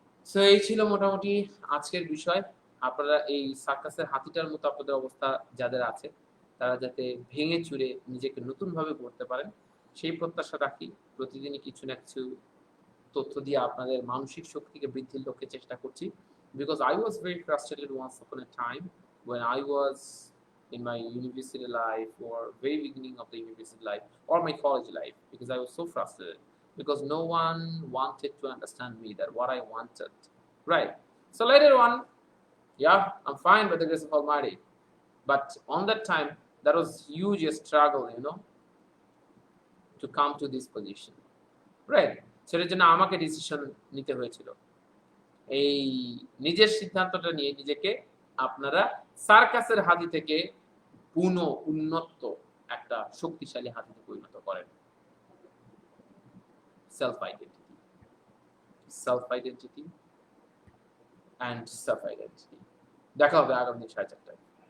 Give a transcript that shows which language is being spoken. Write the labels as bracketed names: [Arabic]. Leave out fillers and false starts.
[Bangla] So এই ছিল মোটামুটি আজকের বিষয়। আপনারা এই সার্কাসের হাতিটার মতো আপনাদের অবস্থা যাদের আছে, তারা যাতে ভেঙে চুরে নিজেকে নতুন ভাবে গড়তে পারেন, সেই প্রত্যাশা রাখি। প্রতিদিনই কিছু না কিছু তথ্য দিয়ে আপনাদের মানসিক শক্তিকে বৃদ্ধির লক্ষ্যে চেষ্টা করছি। [English] Because I was very frustrated once upon a time when I was in my university life, or very beginning of the university life or my college life, because I was so frustrated because no one wanted to understand me that what I wanted, right? So later on, yeah, I'm fine by the grace of Almighty, but on that time that was huge struggle, to come to this position, right? [Bangla] সেটার জন্য আমাকে decision নিতে হয়েছিল, এই নিজের সিদ্ধান্তটা নিয়ে নিজেকে আপনারা সার্কাসের হাতি থেকে উন্নত একটা শক্তিশালী হাতিতে পরিণত করেন। Self identity, [English] Self identity and self identity. [Bangla] দেখা হবে আগামী 4:30টায়।